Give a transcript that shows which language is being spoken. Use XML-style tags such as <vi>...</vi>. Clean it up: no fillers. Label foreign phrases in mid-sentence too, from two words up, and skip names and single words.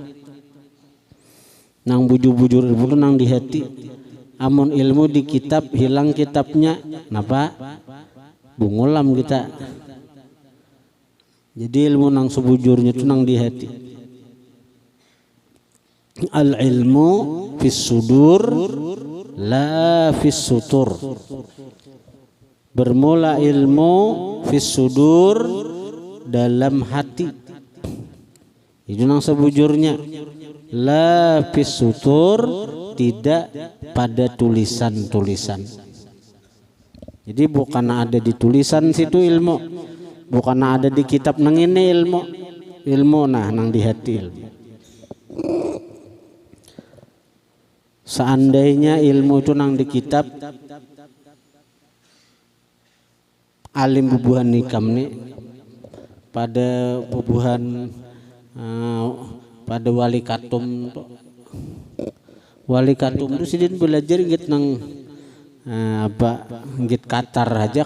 <bjn>Nang bujur-bujur ilmu itu nang di hati. Amun ilmu di kitab, hilang kitabnya, napa? Bungulam kita. Jadi ilmu nang sebujurnya itu nang di hati.</bjn> <ar>العلم في الصدور لا في السطور.</ar> <bjn>Bermula ilmu</bjn> <ar>في الصدور,</ar> <bjn>dalam hati. Itu nang sebujurnya.</bjn> <ar>لا في السطور,</ar> <bjn>tidak pada tulisan-tulisan. Jadi bukan ada di tulisan situ ilmu, bukan ada di kitab nang ini ilmu. Ilmu nah nang di hati ilmu. Seandainya ilmu itu nang di kitab, alim bubuhan nikam nih pada bubuhan pada wali katum itu Sidin belajar gitu nang gitu Qatar aja.</bjn>